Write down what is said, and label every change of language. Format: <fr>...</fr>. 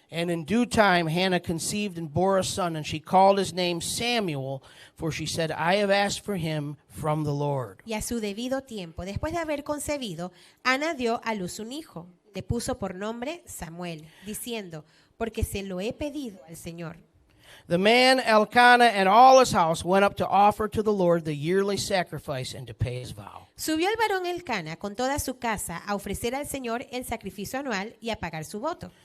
<en>And in due time Hannah conceived and bore a son, and she called his name Samuel, for she said, I have asked for him from the Lord.</en> <es>Y a su debido tiempo, después de haber concebido, Ana dio a luz un hijo. Le puso por nombre Samuel, diciendo, porque se lo he pedido al Señor.</es> <en>The man Elkanah and all his house went up to offer to the Lord the yearly sacrifice and to pay his vow.</en> <es>Subió el varón Elcana con toda su casa a ofrecer al Señor el sacrificio anual y a pagar su voto.</es>